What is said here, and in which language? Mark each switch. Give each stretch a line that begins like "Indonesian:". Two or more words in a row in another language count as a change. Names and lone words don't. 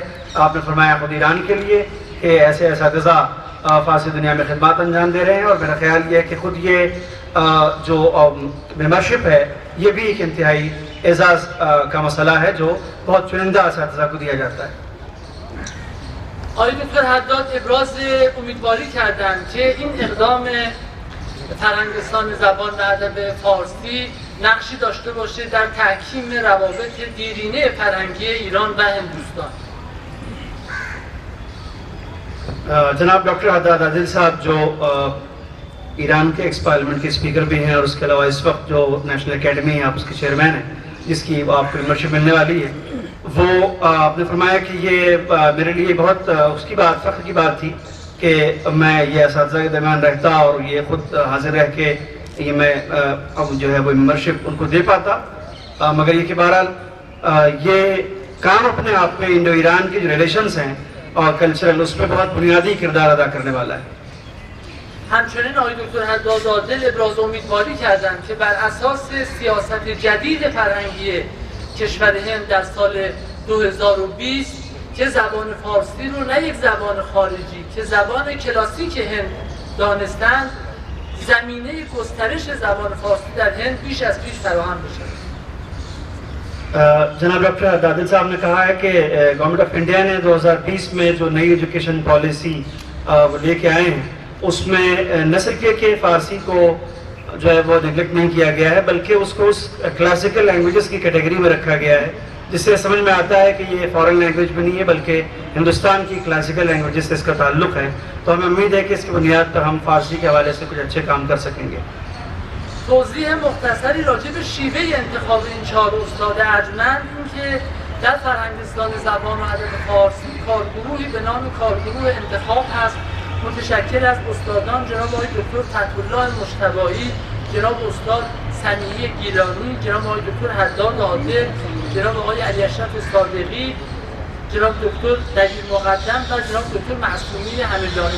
Hindi: आपने फरमाया खुद ईरान के लिए कि ऐसे असातिज़ा फ़ारसी दुनिया में खिदमत अंजाम दे रहे हैं और मेरा ख्याल ये है कि खुद ये जो मेंबरशिप है ये भी एक इंतहाई एजाज़ का मसला है जो बहुत चुनिंदा असातिज़ा को दिया जाता है।
Persian: آقای دکتر حداد ابراز امیدواری کردند که این اقدام فرهنگستان زبان و ادب فارسی نقشی داشته باشه در تحکیم روابط دیرینه فرهنگی ایران و هندوستان.
Hindi: जनाब डॉक्टर हद्दाद आदिल साहब जो ईरान के
English: ex parliament
Hindi: के स्पीकर भी हैं और उसके अलावा इस वक्त जो
English: national academy
Hindi: है आप उसके चेयरमैन हैं जिसकी आपको मेंबरशिप मिलने वाली है, वो आपने फरमाया कि ये मेरे लिए बहुत उसकी बात फ़ख्र की बात थी कि मैं ये असातिज़ा के दरमियान रहता और ये ख़ुद हाजिर रह के ये मैं अब जो है वो मेंबरशिप उनको दे पाता, मगर ये कि बहरहाल ये काम अपने आप में इंडो ईरान के जो रिलेशंस हैं और कल्चरल उसमें बहुत बुनियादी किरदार अदा करने वाला है.
Persian: همچنین آقای دکتر حداد عادل ابراز امیدواری کردند که بر اساس سیاست جدید فرهنگی کشور هند در سال 2020 که زبان فارسی رو نه یک زبان خارجی که زبان کلاسیک هند دانستند، زمینه گسترش زبان فارسی در هند بیش از پیش فراهم بشه.
Hindi: जनाब डॉक्टर दादिल साहब ने कहा है कि गवर्नमेंट ऑफ इंडिया ने 2020 में जो नई
English: education policy
Hindi: लेके आए हैं उसमें न सिर्फ ये कि फ़ारसी को जो है वो निगलेक्ट नहीं किया गया है बल्कि उसको उस
English: classical languages
Hindi: की कैटेगरी में रखा गया है, जिससे समझ में आता है कि ये
English: foreign language
Hindi: भी नहीं है बल्कि हिंदुस्तान की
English: classical languages
Hindi: से इसका ताल्लुक़ है. तो हमें उम्मीद है कि इसकी बुनियाद पर हम फ़ारसी के हवाले से कुछ अच्छे काम कर सकेंगे.
Persian: توضیح مختصری راجع به شیوه انتخاب این 4 استاد ارجمند این که در فرهنگستان زبان و ادب فارسی کارگروهی به نام کارگروه انتخاب هست متشکل از استادان جناب آقای دکتر فتح‌الله مجتبی، جناب استاد سمیع گیلانی، جناب آقای دکتر حداد عادل، جناب آقای علی اشرف صادقی، جناب دکتر دلیل مقدم و جناب دکتر معصومی همدانی.